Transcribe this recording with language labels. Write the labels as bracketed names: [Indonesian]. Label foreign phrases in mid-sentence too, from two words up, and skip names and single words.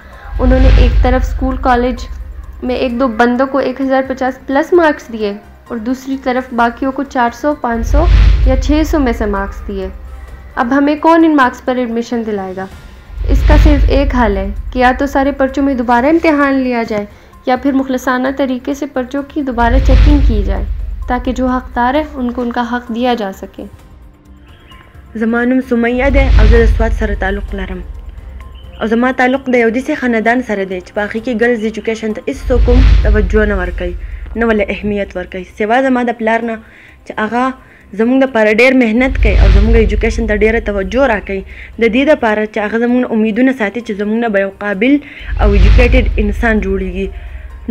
[Urdu] انہوں نے ایک طرف اسکول کالج میں 1-2 بندوں کو 1050 پلس مارکس دیے اور دوسری طرف باقیوں کو 400 500 یا 600 میں سے مارکس دیے۔ اب ہمیں کون ان مارکس پر ایڈمیشن دلائے گا؟ اس کا صرف ایک حل ہے کہ یا تو سارے پرچوں میں دوبارہ امتحان لیا جائے یا پھر مخلصانہ طریقے سے پرچوں کی دوبارہ چیکنگ کی جائے تاکہ جو حقدار ہے ان کو ان کا حق دیا جا سکے۔ [Pashto] زمانم سمیہ ده او زه د سوات سره تعلق لرم او زما تعلق د یو داسې خاندان سره دی چې په هغې کې [English] girls education [Pashto] ته هېڅ کوم توجه نه ورکوي، نه ولې اهمیت ورکوي، سوا زما د پلار نه چې هغه زموږ دپاره ډېر محنت کوي او زموږ ایجوکیشن ته ډېره توجه راکوي، د دې دپاره چې هغه زموږ نه امیدونه ساتي چې زموږ نه به یو قابل او ایجوکیټډ انسان جوړیږي۔